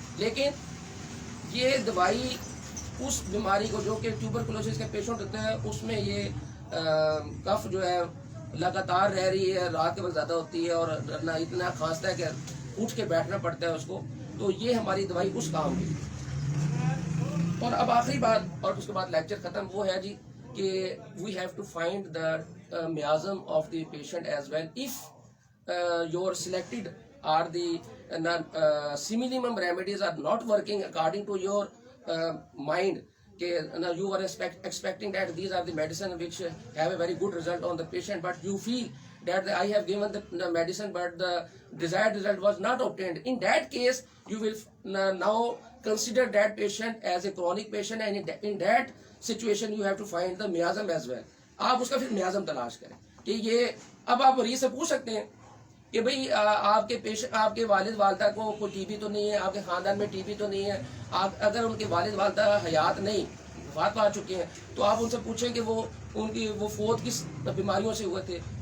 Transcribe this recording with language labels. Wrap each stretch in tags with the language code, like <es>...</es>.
<ur>لیکن یہ دوائی اس بیماری کو جو کہ ٹیوبرکلوسس کے پیشنٹ ہوتا ہے اس میں یہ کف جو ہے لگاتار رہ رہی ہے, رات کے وقت زیادہ ہوتی ہے اور اتنا کھانستا ہے کہ اٹھ کے بیٹھنا پڑتا ہے اس کو, تو یہ ہماری دوائی اس کام کی. اور اب آخری بات اور اس کے بعد لیکچر ختم, وہ ہے جی کہ</ur> <en>We have to find the miasm of the patient as well. If your selected are the similimum remedies are not working according to your mind, you were expecting that these are the medicine which have a very good result on the patient, but you feel that I have given the medicine but the desired result was not obtained. In that case you will now consider that patient as a chronic patient, and in that situation you have to find the miasm as well.</en> <ur>آپ اس کا پھر میازم تلاش کریں کہ یہ اب آپ مریض سے پوچھ سکتے ہیں کہ بھئی آپ کے والد والدہ کو کوئی ٹی بی تو نہیں ہے, آپ کے خاندان میں ٹی بی تو نہیں ہے. اگر ان کے والد والدہ حیات نہیں, وفات پا چکے ہیں, تو آپ ان سے پوچھیں کہ وہ فوت کس بیماریوں سے ہوئے تھے.</ur>